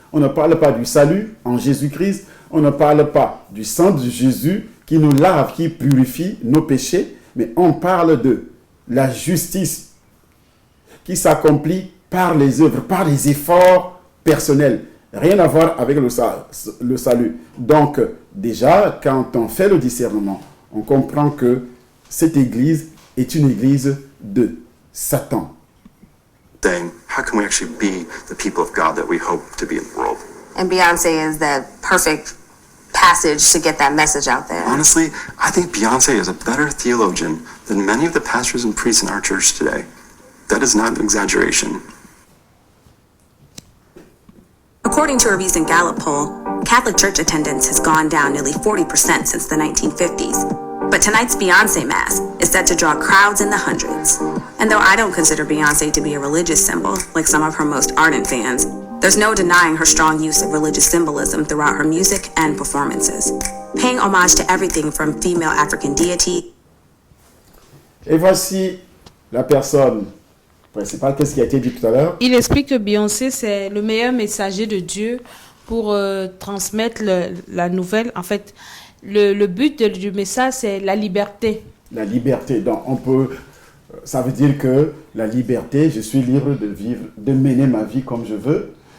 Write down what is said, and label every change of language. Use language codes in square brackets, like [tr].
[fr] On ne parle pas du salut en Jésus-Christ, on ne parle pas du sang de Jésus qui nous lave, qui purifie nos péchés, mais on parle de la justice qui s'accomplit par les œuvres, par les efforts personnels. Rien à voir avec le salut. Donc, déjà, quand on fait le discernement, on comprend que cette église est une église de Satan. [en] Saying, how can we actually be the people of God that we hope to be in the world? And Beyonce is the perfect passage to get that message out there. Honestly, I think Beyonce is a better theologian than many of the pastors and priests in our church today. That is not an exaggeration. According to a recent Gallup poll, Catholic church attendance has gone down nearly 40% since the 1950s. But tonight's Beyonce Mass is set to draw crowds in the hundreds. And though I don't consider Beyonce to be a religious symbol, like some of her most ardent fans, there's no denying her strong use of religious symbolism throughout her music and performances, paying homage to everything from female African deity. [fr] Et voici la personne principale. Qu'est-ce qui a été dit tout à l'heure? Il explique que Beyoncé, c'est le meilleur messager de Dieu pour transmettre la nouvelle. En fait, le but du message, c'est la liberté. La liberté. Donc, on peut... Ça veut dire que la liberté, je suis libre de vivre, de mener ma vie comme je veux.